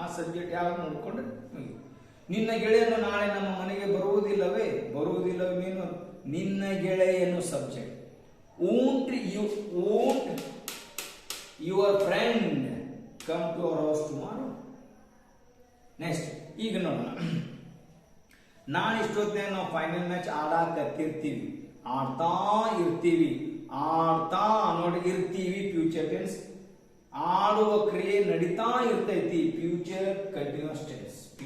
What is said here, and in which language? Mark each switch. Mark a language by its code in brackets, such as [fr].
[kn] ಆ ಸಬ್ಜೆಕ್ಟ್ ಯಾವಾಗ ನೋಡ್ಕೊಂಡು ಮುಗಿತು. ನಿನ್ನ ಗೆಳೆಯನು ನಾಳೆ ನಮ್ಮ ಮನೆಗೆ ಬರುವುದಿಲ್ಲವೇ, ಬರುವುದಿಲ್ಲವೇ ಮೇನ್ ವರ್ಬ್. ನಿನ್ನ ಗೆಳೆಯನು subject. [en] won't your friend come to our house tomorrow? [kn] Next ಈಗ ನೋಡೋಣ. ನಾಳೆ ಇಷ್ಟೊತ್ತಿನಾಗ ನಾವು ಫೈನಲ್ ಮ್ಯಾಚ್ ಆಡಾಕತ್ತಿರ್ತೀವಿ, ಆಡ್ತಾ ಇರ್ತೀವಿ. ಆಡ್ತಾ ನೋಡಿ ಇರ್ತೀವಿ ಫ್ಯೂಚರ್ ಟೆನ್ಸ್. ಆಡುವ ಕ್ರಿಯೆ ನಡೀತಾ ಇರ್ತೈತಿ, ಫ್ಯೂಚರ್ ಕಂಟಿನ್ಯೂಸ್ ಟೆನ್ಸ್.